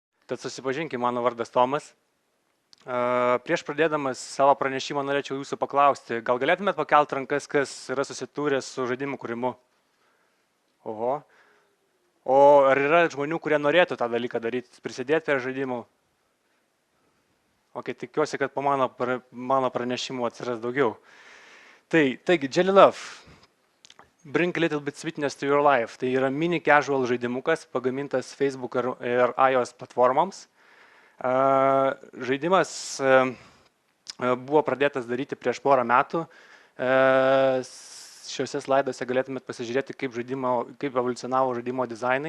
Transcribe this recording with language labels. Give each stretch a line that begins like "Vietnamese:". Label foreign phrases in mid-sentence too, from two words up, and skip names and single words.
Lithuanian: Tad susipažinkim, mano vardas Tomas. Prieš pradėdamas savo pranešimą norėčiau jūsų paklausti, gal galėtumėt pakelt rankas, kas yra susitūręs su žaidimų kūrimu? Oho. O ar yra žmonių, kurie norėtų tą dalyką daryti, prisidėti prie žaidimų? Ok, tikiuosi, kad po mano pranešimu atsiras daugiau. Taigi,
English: Jelly Love, Bring a Little Bit Sweetness to Your Life.
Lithuanian: Tai yra mini casual žaidimukas, pagamintas Facebook ir iOS platformoms. Žaidimas buvo pradėtas daryti prieš porą metų. Šiuose slaiduose galėtumėt pasižiūrėti, kaip evoliucionavo žaidimo dizainai.